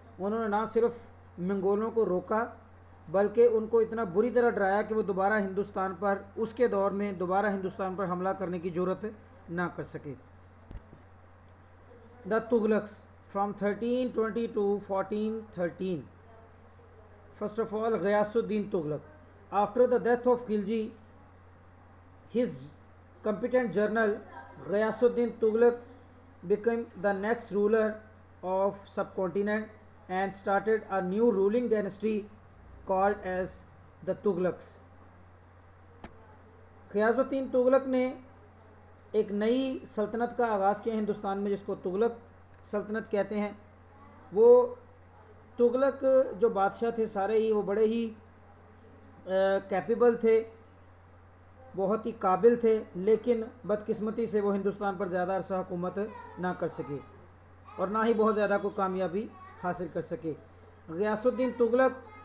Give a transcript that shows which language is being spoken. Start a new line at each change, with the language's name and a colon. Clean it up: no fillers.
Hindi: उन्होंने ना सिर्फ मंगोलों को रोका बल्कि उनको इतना बुरी तरह डराया कि वो दोबारा हिंदुस्तान पर, उसके दौर में दोबारा हिंदुस्तान पर हमला करने की ज़रूरत ना कर सके।
English: The Tughlaqs from 1320 to 1413। First of all Ghiyasuddin Tughlaq. After the death of Khilji, his competent general Ghiyasuddin Tughlaq became the next ruler of subcontinent and started a new ruling dynasty called as the Tughlaqs।
Hindi: Ghiyasuddin Tughlaq ने एक नई सल्तनत का आगाज़ किया हिंदुस्तान में जिसको तुगलक सल्तनत कहते हैं। वो तुगलक जो बादशाह थे सारे ही वो बड़े ही कैपेबल थे, बहुत ही काबिल थे, लेकिन बदकिस्मती से वो हिंदुस्तान पर ज़्यादा अरसा हुकूमत ना कर सके और ना ही बहुत ज़्यादा कोई कामयाबी हासिल कर सके। ग़ियासुद्दीन तुगलक